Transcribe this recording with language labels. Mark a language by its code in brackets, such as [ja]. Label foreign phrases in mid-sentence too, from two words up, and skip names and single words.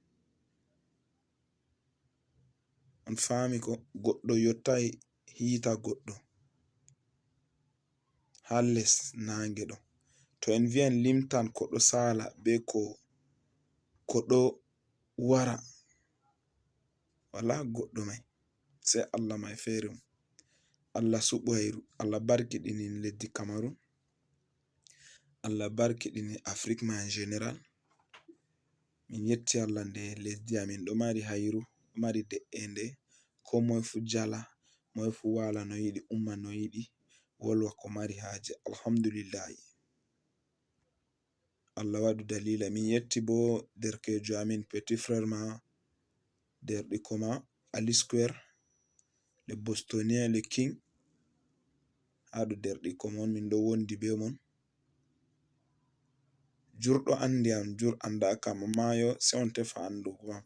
[ff] On fami ko goɗɗo yottai hiita goɗɗo ha les nange ɗo. To en vi'an limtan ko ɗo sala be ko ɗo wara, wala goɗɗo mai, sai Allah mai fere. Allah suɓoyru, Allah barkiɗini leddi Cameroon, Allah barkiɗini Afrique mai [fr] en general. [ff] Min yetti Allah nde lesdi amin ɗo mari hairu, ɗo mari de'ende, ko moye fu jala, moye fu wala no yiɗi, umma no yiɗi, wolwa ko mari haje. Alhamdulillahi, Allah waɗu dalila. Min yetti bo derkejo amin [fr] petit frère [ff] ma, derɗiko ma Ali Square, [fr] le bostonien, le king. [ff] Haɗo derɗiko mon, min ɗo wondi be mon. Jurɗo andi am, jur anda kam, amma yo sai on tefa andugo am.